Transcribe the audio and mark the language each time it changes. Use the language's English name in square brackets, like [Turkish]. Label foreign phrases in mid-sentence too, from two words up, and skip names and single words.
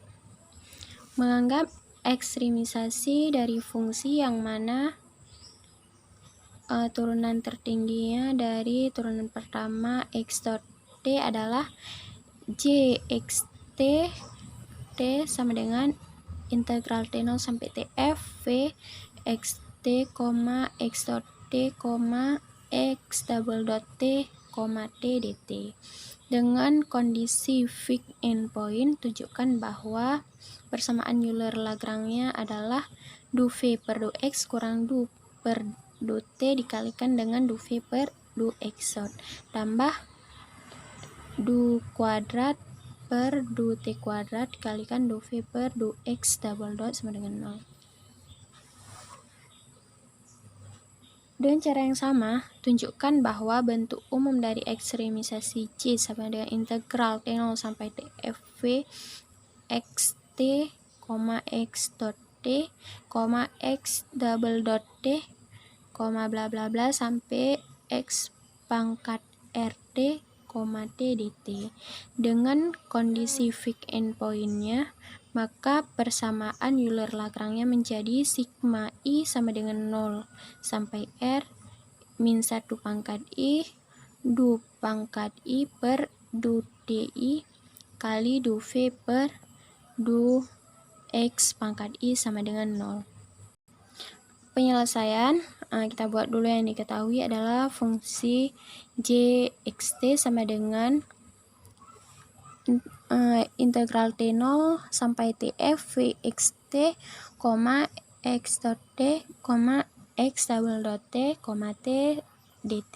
[Indonesian] Menganggap ekstremisasi dari fungsi yang mana turunan tertingginya dari turunan pertama x dot t adalah j x t sama dengan integral t0 sampai tf v x t, x dot t, x [English] double dot [Indonesian] t, t dt. Dengan kondisi [English] fixed endpoint, [Indonesian] tunjukkan bahwa persamaan Euler-Lagrange adalah du v per du x kurang du per du t dikalikan dengan du v per du x dot tambah du kuadrat per du t kuadrat dikalikan du v per du x [English] double dot [Indonesian] sama dengan 0. Dengan cara yang sama, tunjukkan bahwa bentuk umum dari ekstremisasi C sama dengan integral T0 sampai tf v x t, x dot t, x [English] double dot [Indonesian] t, bla bla bla sampai x pangkat rt, t dt. Dengan kondisi [English] fixed endpoint- [Indonesian] nya, maka persamaan Euler-Lagrange menjadi sigma I sama dengan 0 sampai r min 1 pangkat I du pangkat I per du di kali du v per du x pangkat I sama dengan 0. Penyelesaian, kita buat dulu yang diketahui adalah fungsi j(xt) sama dengan integral t0 sampai tf vxt, x dot t, x [English] double dot [Indonesian] t, t dt.